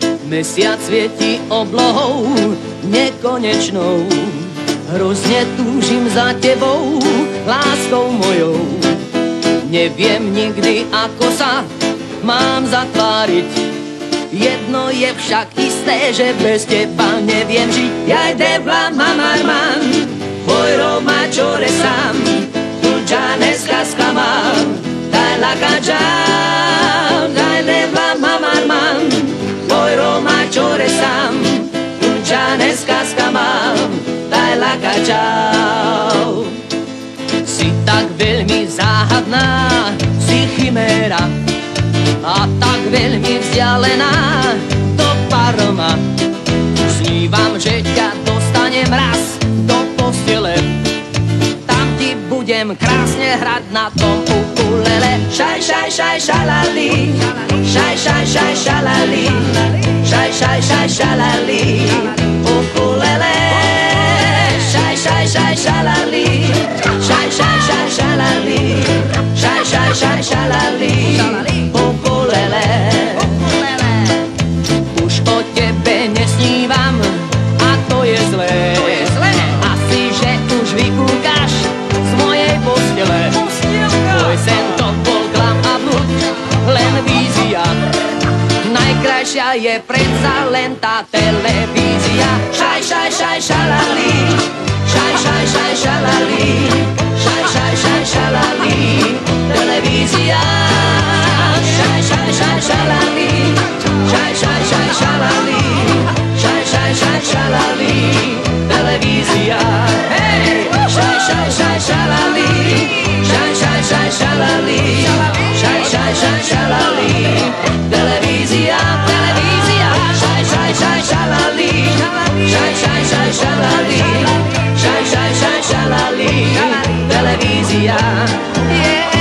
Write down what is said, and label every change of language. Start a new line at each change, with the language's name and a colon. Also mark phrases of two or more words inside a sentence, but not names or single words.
Slovak: Mesiac svieti oblohou nekonečnou. Hrozne túžim za tebou, láskou mojou. Neviem nikdy, ako sa mám zatváriť. Jedno je však isté, že bez teba neviem žiť.
Romany: Jaj devla mamarman, tvoj Roma čore sám, tu džaneska skamám, daj laka džam, daj devla mamarman, tvoj Roma čore sám, tu džaneska skamám, daj laka čau.
Slovak: Si tak veľmi záhadná, si chiméra a tak veľmi vzdialená do Parma. Snívam, že ťa dostanem raz do postele, tam ti budem krásne hrať na tom ukulele. Šaj, šaj, šaj, šalali, šaj, šaj, šaj, šalali, šaj, šaj, šaj, šalali, ukulele. Šaj, šaj, šaj, šalali, šaj, šaj, šaj, šalali, šaj, šaj, šaj, šalali, ukulele. Už o tebe nesnívam a to je zlé. Asi, že už vykúkaš z mojej postele. Tvoj sen to bol klam a blud, len vízia. Najkrajšia je predsa len tá televízia. Šaj, šaj, šaj, šalali, šaj, šaj, šaj, šalali, šaj, šaj, šaj, šalali, televízia. Šaj, šaj, šaj, šalali, šaj, šaj, šaj, šalali, šaj, šaj, šaj, šalali, televízia. Hej! Šaj, šaj, šaj, šalali, šaj, šaj, šaj, šalali, šaj, šaj, šaj, šalali, televízia, televízia. Šaj, šaj, šaj, šalali, šaj, šaj, šaj, šalali, šaj, šaj, šaj, šalali, televízia.